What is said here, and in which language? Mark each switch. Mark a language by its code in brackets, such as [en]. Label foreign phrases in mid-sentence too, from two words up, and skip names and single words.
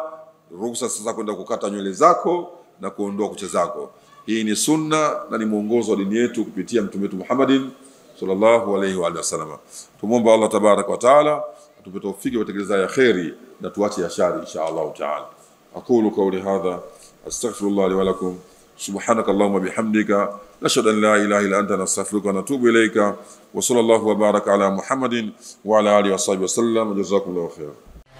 [sw] Ruhusa sasa kwenda kukata nywele zako na kuondoa kucha zako. Hii ni sunna na ni mwongozo wa dini yetu kupitia mtume wetu Muhammadin [ar] صلى الله عليه وسلم. [sw] Tumuomba [ar] الله تبارك وتعالى [sw] atupe tawfiki kutekeleza ya khairi na tuache ya shari [ar] إن شاء الله تعالى. أقول قولي هذا أستغفر الله لي ولكم. سبحانك اللهم بحمدك نشهد أن لا إله إلا أنت نستغفرك ونتوب إليك وصلى الله وبارك على محمد وعلى آله وصحبه وسلم. جزاكم الله خيرا.